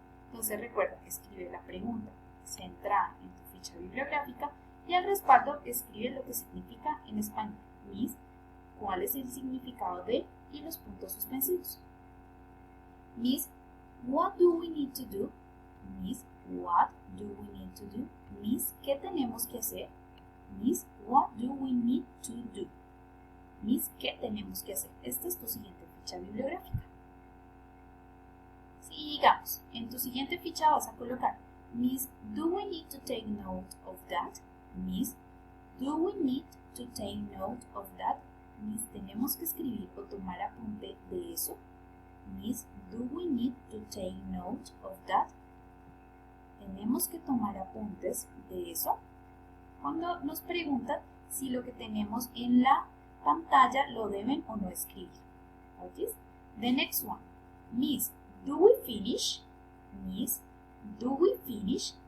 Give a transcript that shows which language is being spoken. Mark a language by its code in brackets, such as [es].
[es] Entonces recuerda que escribe la pregunta centrada en tu ficha bibliográfica y al respaldo escribe lo que significa en español. Miss, ¿cuál es el significado de? Y los puntos suspensivos. [en] Miss, what do we need to do? Miss, what do we need to do? [es] Miss, ¿qué tenemos que hacer? [en] Miss, what do we need to do? [es] Miss, ¿qué tenemos que hacer? Esta es tu siguiente ficha bibliográfica. Sigamos. En tu siguiente ficha vas a colocar [en] Miss, do we need to take note of that? Miss, do we need to take note of that? [es] Miss, ¿tenemos que escribir o tomar apunte de eso? [en] Miss, do we need to take note of that? [es] ¿Tenemos que tomar apuntes de eso? Cuando nos preguntan si lo que tenemos en la pantalla lo deben o no escribir. [en] ¿Okay? The next one. Miss, do we finish? Miss, do we finish?